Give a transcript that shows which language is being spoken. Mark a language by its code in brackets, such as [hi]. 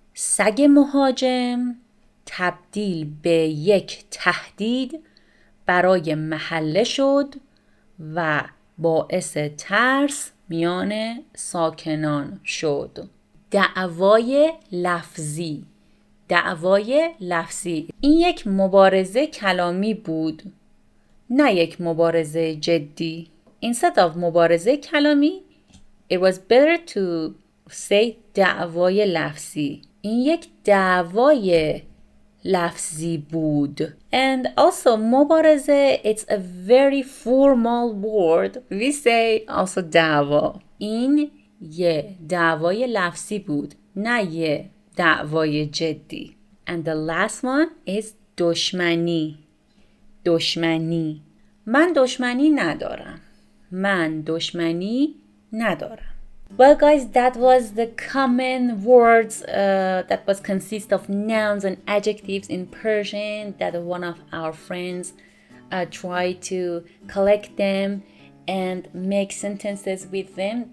[fa] سگ مهاجم تبدیل به یک تهدید برای محله شد و باعث ترس میان ساکنان شد. دعوای لفظی. دعوای لفظی. این یک مبارزه کلامی بود، نه یک مبارزه جدی. [en] Instead of [fa] مبارزه کلامی, [en] it was better to say [fa] دعوای لفظی. این یک دعوای لفظی بود. [en] And also مبارزه, it's a very formal word. We say also دعوا. [fa] این یه دعوای لفظی بود، نه یه دعوای جدی. [en] And the last one is دشمنی. [fa] دشمنی. من دشمنی ندارم. من دشمنی ندارم. [en] Well guys, that was the common words that was consist of nouns and adjectives in Persian that one of our friends tried to collect them and make sentences with them.